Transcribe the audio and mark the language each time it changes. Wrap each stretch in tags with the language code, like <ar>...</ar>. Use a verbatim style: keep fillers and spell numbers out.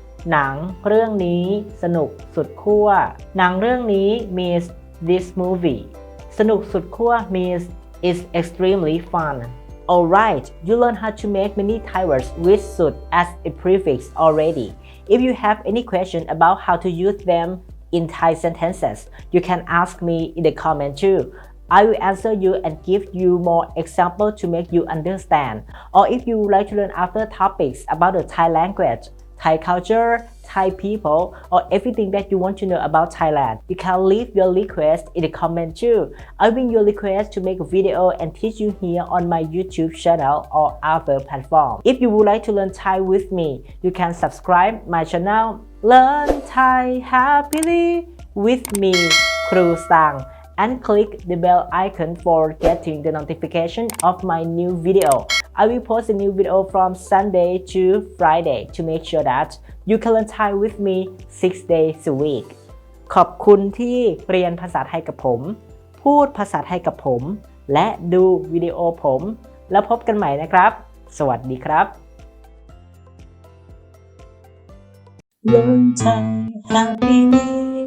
<th>หนังเรื่องนี้สนุกสุดขั้วหนังเรื่องนี้</th> <en>means this movie</en> <th>สนุกสุดขั้ว</th> <en>means it's extremely fun alright you learn how to make many Thai words with สุด as a prefix already if you have any question about how to use them in Thai sentences you can ask me in the comment too I will answer you and give you more examples to make you understand or if you would like to learn other topics about the Thai language Thai culture, Thai people, or everything that you want to know about Thailand. You can leave your request in the comment too. I will your request to make a video and teach you here on my YouTube channel or other platform. If you would like to learn Thai with me, you can subscribe my channel Learn Thai Happily with me, Kru Sang, and click the bell icon for getting the notification of my new video. I will post a new video from Sunday to Friday to make sure that you can learn Thai with me six days a week.</en> <th>ขอบคุณที่เรียนภาษาไทยกับผมพูดภาษาไทยกับผมและดูวิดีโอผมแล้วพบกันใหม่นะครับสวัสดีครับ Learn Thai Happily</th>